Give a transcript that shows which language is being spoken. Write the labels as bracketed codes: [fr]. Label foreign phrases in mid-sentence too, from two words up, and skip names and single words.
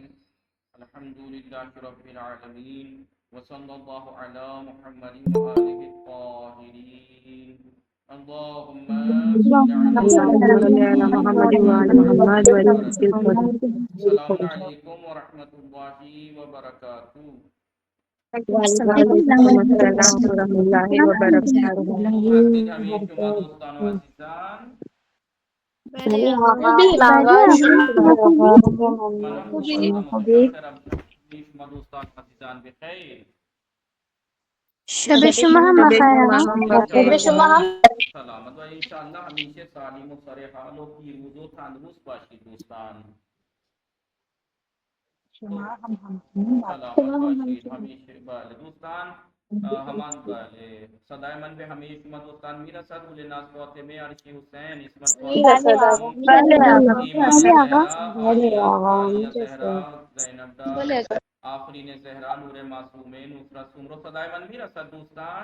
[ar] الحمد لله رب العالمين وصلى الله على محمد وآله الطاهرين. اللهم صل على اللهم صل محمد على محمد وعلى وعلى آل محمد وعلى محمد. آل محمد. السلام عليكم ورحمة الله وبركاته. وعلیکم السلام ورحمۃ اللہ وبرکاتہ. [fa] مسجد حمید شما دوستان و عزیزان، بله آقا. منم مقدم متأخر شما دوستان و عزیزان بخیر. شب شما هم بخیر آقا. شب شما سلامت و [ar] انشاءاللہ [fa] ہمیشہ سالم و سر حال و پیروز و تندرست باشید دوستان. سلامت باشید ہمیشہ. بله دوستان، همان بله صدای من به همه شما دوستان میرسد. گل ناز فاطمه عرشی حسین اسمت فاطمه ایمان زهرا عالیه زهرا زینب دار آفرین زهرا نور معصومه نصرت سمرو صدای من میرسد دوستان؟